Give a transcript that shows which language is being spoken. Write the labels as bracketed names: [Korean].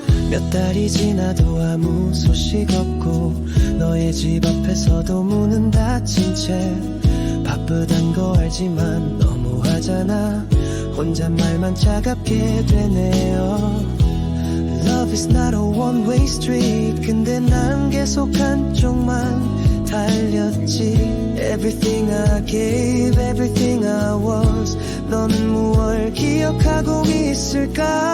[Korean] 몇 달이 지나도 아무 소식 없고 너의 집 앞에서도 문은 닫힌 채 바쁘단 거 알지만 너무하잖아. 혼잣말만 차갑게 되네요. [English] Love is not a one-way street. [Korean] 근데 난 계속 한쪽만 달렸지. [English] Everything I gave, everything I was. [Korean] 너는 무얼 기억하고 있을까?